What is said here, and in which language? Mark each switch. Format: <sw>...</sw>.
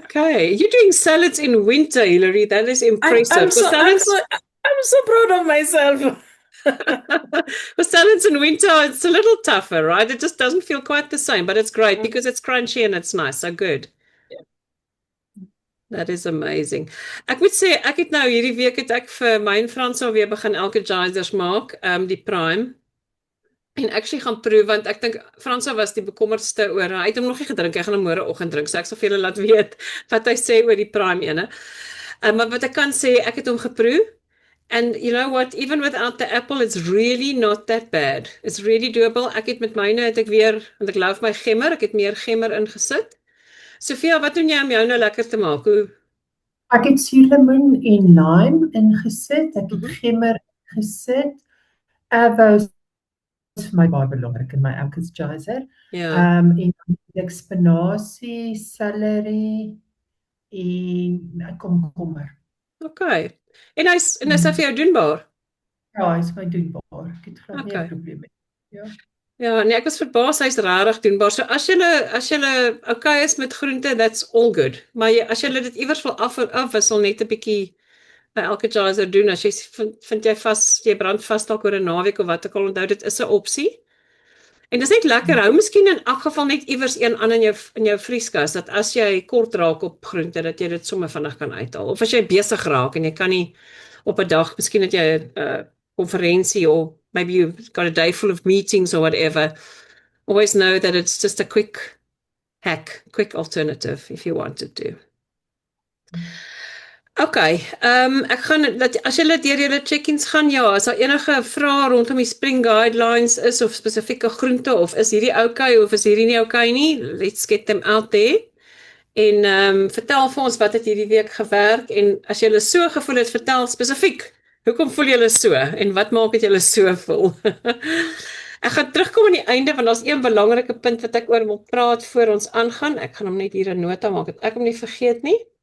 <en>Okay. You're doing salads in winter, Hilary. That is impressive. I'm so proud of myself. For salads in winter, it's a little tougher, right? It just doesn't feel quite the same, but it's great because it's crunchy and it's nice. So good. Yeah. That is amazing.</en> <af>Ek moet sê, ek het nou hierdie week het ek vir my en Frans alweer begin elke geysers maak, die prime. En actually gaan proe, want ek dink Frans was die bekommerdste oor, hy het hom nog nie gedrink, hy gaan hom môreoggend drink, so ek sal vir julle laat weet wat hy sê oor die prime ene. Maar wat ek kan sê, ek het hom geproe.</af> <en>And you know what, even without the apple, it's really not that bad. It's really doable.</en> <af>Ek het met myne, het ek weer, want ek love my gemmer, ek het meer gemmer ingesit. Sofia, wat doen jy om jou nou lekker te maak? Hoe? Ek het suurlemoen en lime ingesit, ek het gemmer gesit, avo is vir my baie belangrik in my elke geyser. Ja. En dan het ek spinasie, celery en komkommer. Okay. En hy's vir jou doenbaar? Ja, hy is my doenbaar. Ek het glad nie 'n Okay. probleem mee. Ja. Ja, nee, ek was verbaas, hy's regtig doenbaar. So as julle okay is met groente,</af> <en>that's all good.</en> <af>Maar as julle dit iewers wil afwissel, net 'n bietjie by elke geyser doen, as jy vind jy vas, jy brand vas dalk oor 'n naweek of wat ook al, onthou dit is 'n opsie. En dis net lekker, hou miskien in elk geval net iewers een aan in jou vrieskas, dat as jy kort raak op groente, dat jy dit sommer vinnig kan uithaal. Of as jy besig raak en jy kan nie op 'n dag, miskien het jy 'n konferensie</af> <en>or maybe you've got a day full of meetings or whatever, always know that it's just a quick hack, quick alternative if you wanted to.</en> <af>Okay, ek gaan, as julle deur julle check-ins gaan, ja, as daar enige vrae rondom die spring guidelines is, of spesifieke groente, of is hierdie okay, of is hierdie nie okay nie,</af> <en>let's get them out there.</en> <af>En vertel vir ons wat het hierdie week gewerk, en as julle so gevoel het, vertel spesifiek, hoekom voel julle so, en wat maak het julle so voel? Ek gaan terugkom aan die einde, want daar's een belangrike punt wat ek oor wil praat voor ons aangaan. Ek gaan hom net hier 'n nota maak, dat ek hom nie vergeet nie.</af>